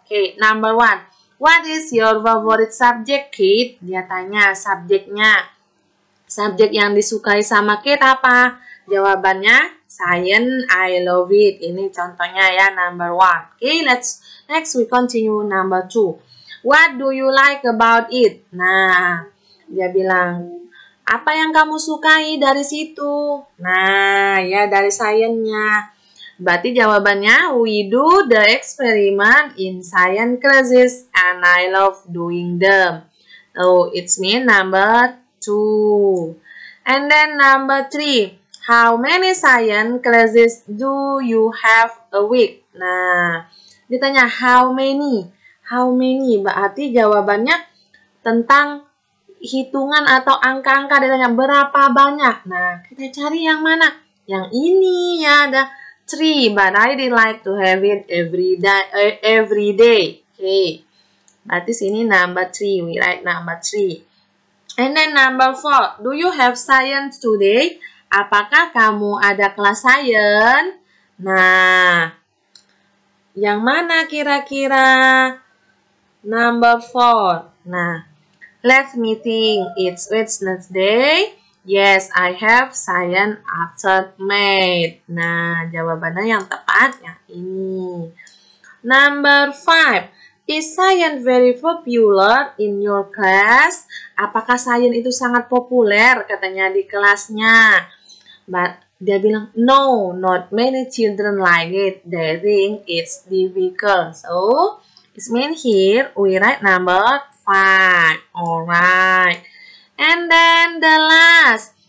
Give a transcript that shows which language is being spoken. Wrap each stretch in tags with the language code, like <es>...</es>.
<en>Okay, number 1. What is your favorite subject, Kate?</en> <id>Dia tanya subjeknya. Subjek yang disukai sama Kate apa? Jawabannya</id> <en>science, I love it.</en> <id>Ini contohnya ya,</id> <en>number 1. Okay, next we continue number 2. What do you like about it?</en> <id>Nah, dia bilang, apa yang kamu sukai dari situ? Nah, ya dari sainsnya. Berarti jawabannya,</id> <en>we do the experiment in science classes and I love doing them. So, it's mean number 2. And then number 3. How many science classes do you have a week?</en> <id>Nah, ditanya</id> <en>how many? How many?</en> <id>Berarti jawabannya tentang hitungan atau angka-angka. Ditanya berapa banyak? Nah, kita cari yang mana? Yang ini ya, ada 3.</id> <en>But I did like to have it every day. Okay.</en> <id>Berarti sini</id> <en>number 3. We write number 3. And then number 4. Do you have science today?</en> <id>apakah kamu ada kelas sains? Nah, yang mana kira-kira?</id> <en>Number 4. Nah, let me think. It's Wednesday. Yes, I have science after math.</en> <id>Nah, jawabannya yang tepat yang ini.</id> <en>Number 5. Is science very popular in your class?</en> <id>Apakah sains itu sangat populer katanya di kelasnya?</id> <en>But</en> <id>dia bilang,</id> <en>no, not many children like it. They think it's difficult. So, it means here we write number 5. Alright. And then the last.</en>